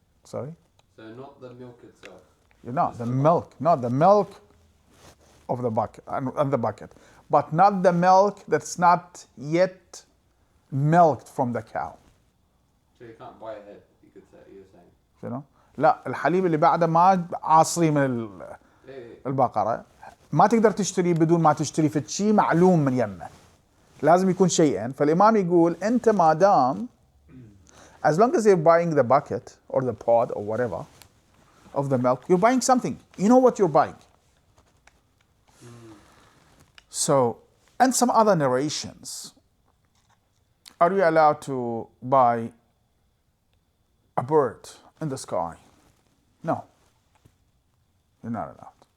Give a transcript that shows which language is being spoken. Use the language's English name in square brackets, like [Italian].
[English] Sorry? So not the milk itself. You're not, the milk, not the milk of the bucket, and the bucket. But not the milk that's not yet milked from the cow. So you can't buy ahead, you could say, you're saying. You know? [Arabic] لا الحليب اللي بعده ما عاصري من البقرة ما تقدر تشتري بدون ما تشتري في شيء معلوم من يمه. لازم يكون شيئين. فالإمام يقول أنت ما دام [English] as long as you're buying the bucket or the pod or whatever of the milk, you're buying something. You know what you're buying. So, and some other narrations. Are you allowed to buy a bird in the sky? No. You're not allowed.